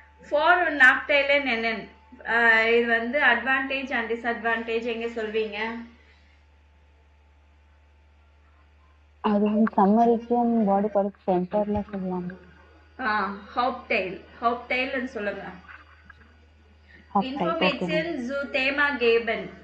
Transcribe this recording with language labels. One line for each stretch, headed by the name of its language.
German: For und Nachteile nennen.
Tamil: இது advantage and disadvantage எங்கே சொல்வீங்க? அது சம்மரிக்கும் பாடி பார்ட் சென்டர்ல சொல்லுவாங்க. Hauptteil சொல்லுங்க.
German: Information zu Thema geben.